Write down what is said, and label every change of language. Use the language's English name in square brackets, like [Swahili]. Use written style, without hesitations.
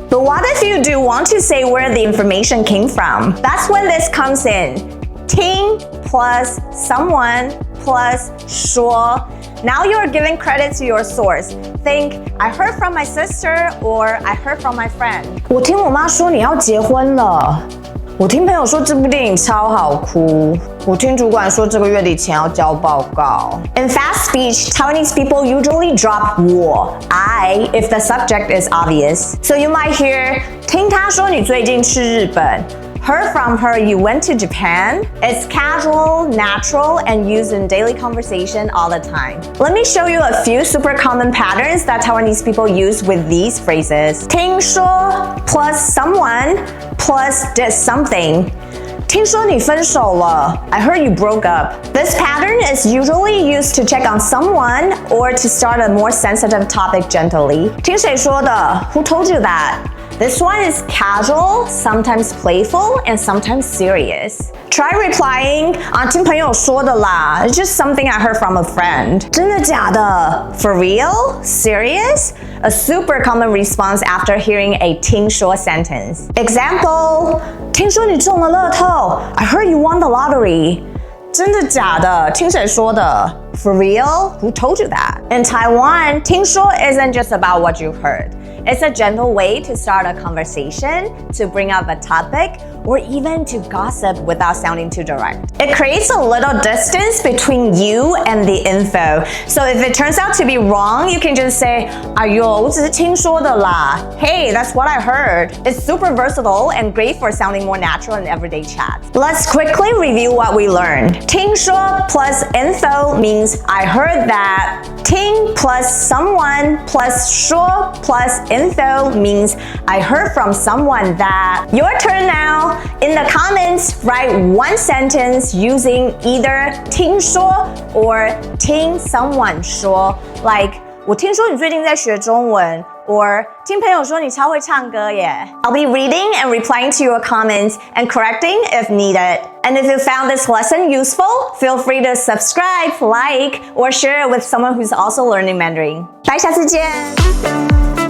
[English] But what if you do want to say where the information came from? That's when this comes in. 听 plus someone plus 说. Now you're giving credit to your source. Think, I heard from my sister or I heard from my friend. [Chinese] 我听我妈说你要结婚了。我听朋友说这部电影超好哭。我听主管说这个月底前要交报告。 [English] In fast speech, Taiwanese people usually drop 我 I if the subject is obvious. So you might hear, [Chinese] 听她说你最近去日本。 [English] Heard from her you went to Japan. It's casual, natural, and used in daily conversation all the time. Let me show you a few super common patterns that Taiwanese people use with these phrases. 听说 plus someone plus did something. [Chinese] 听说你分手了. [English] I heard you broke up. This pattern is usually used to check on someone or to start a more sensitive topic gently. [Chinese] 听谁说的? [English] Who told you that? This one is casual, sometimes playful, and sometimes serious. Try replying, [Chinese] 听朋友说的啦. [English] It's just something I heard from a friend. [Chinese] 真的假的? [English] For real? Serious? A super common response after hearing a 听说 sentence. Example, [Chinese] 听说你中了乐透. [English] I heard you won the lottery. [Chinese] 真的假的?听谁说的? [English] For real? Who told you that? In Taiwan, 听说 isn't just about what you've heard. It's a gentle way to start a conversation, to bring up a topic, or even to gossip without sounding too direct. It creates a little distance between you and the info. So if it turns out to be wrong, you can just say, [Chinese] 哎呦，我只是听说的啦. [English] Hey, that's what I heard. It's super versatile and great for sounding more natural in everyday chats. Let's quickly review what we learned. 听说 plus info means I heard that. 听 plus someone plus 说 plus info means I heard from someone that. Your turn now. In the comments, write one sentence using either 听说 or 听 someone 说. Like, [Chinese] 我听说你最近在学中文 [English] or [Chinese] 听朋友说你超会唱歌耶. [English] I'll be reading and replying to your comments and correcting if needed. And if you found this lesson useful, feel free to subscribe, like, or share it with someone who's also learning Mandarin. Bye, [Chinese] 下次见。